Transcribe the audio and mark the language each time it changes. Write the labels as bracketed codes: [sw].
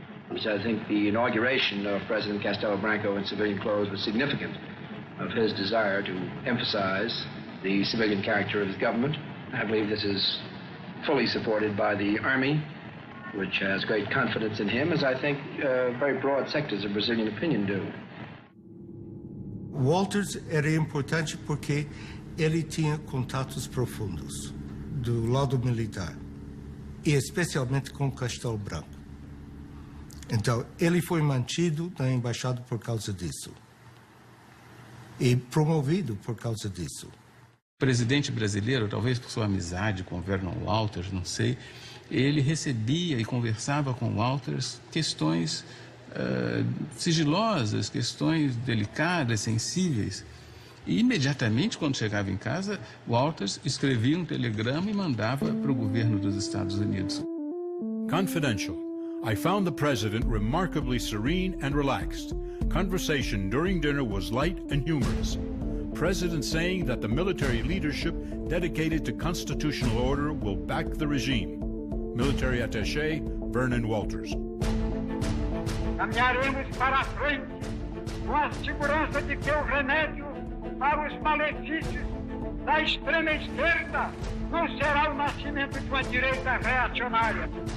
[en] I think the inauguration of President Castelo Branco in civilian clothes was significant of his desire to emphasize the civilian character of his government. I believe this is fully supported by the Army, which has great confidence in him, as I think very broad sectors of Brazilian opinion do. [pt] Walters era importante porque ele tinha contatos profundos do lado militar, e especialmente com o Castelo Branco. Então, ele foi mantido na embaixada por causa disso, e promovido por causa disso. O presidente brasileiro, talvez por sua amizade com Vernon Walters, não sei, ele recebia e conversava com Walters questões sigilosas, questões delicadas, sensíveis. E imediatamente, quando chegava em casa, Walters escrevia um telegrama e mandava para o governo dos Estados Unidos. [en] Confidential. I found the president remarkably serene and relaxed. Conversation during dinner was light and humorous. President saying that the military leadership dedicated to constitutional order will back the regime. Military attaché Vernon Walters. [pt] Caminharemos para a frente com a segurança de que o remédio para os malefícios da extrema esquerda não será o nascimento de uma direita reacionária.